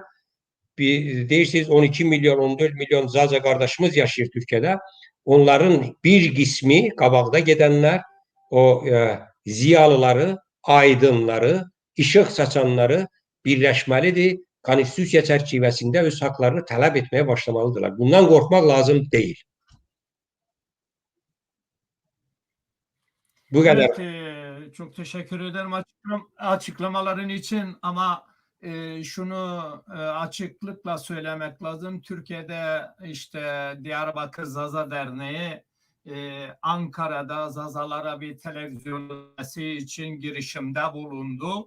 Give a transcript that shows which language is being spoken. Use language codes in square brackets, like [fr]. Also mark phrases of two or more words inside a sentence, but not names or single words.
[az] Deyirsiniz 12 milyon, 14 milyon Zaza qardaşımız yaşayır Türkiyədə. Onların bir qismi qabaqda gedənlər, o ziyalıları, aydınları, işıq saçanları birləşməlidir. Konstitusiya çərçivəsində öz haqlarını tələb etməyə başlamalıdırlar. Bundan qorxmaq lazım deyil. [tr] Bu kadar. Evet, çok teşekkür ederim açıklamaların için ama şunu açıklıkla söylemek lazım. Türkiye'de işte Diyarbakır Zaza Derneği Ankara'da Zazalara bir televizyon için girişimde bulundu.